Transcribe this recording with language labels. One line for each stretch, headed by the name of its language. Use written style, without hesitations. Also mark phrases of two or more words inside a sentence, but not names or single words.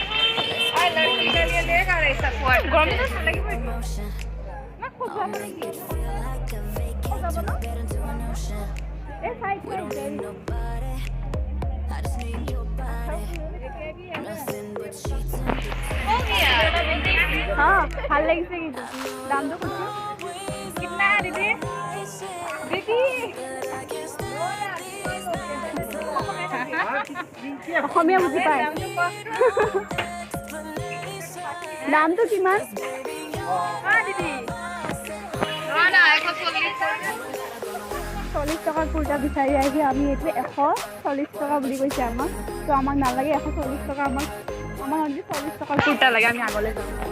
Assamese: গৰম দিনত ভাল লাগিব हाँ ভাল লাগিছে কিন্তু দামটো কৈছো
Hindi: কিतना है दीदी दीदी
Assamese: অসমীয়া বুজি পায় দামটো কিমান দিদি 40 টকাৰ কুৰ্তা বিচাৰি আহিছে আমি এইটো 140 টকা বুলি কৈছে আমাক তো আমাক নালাগে 140 টকা আমাক অনলি 40 টকাৰ কুৰ্তা লাগে আমি আগলৈ যাওঁ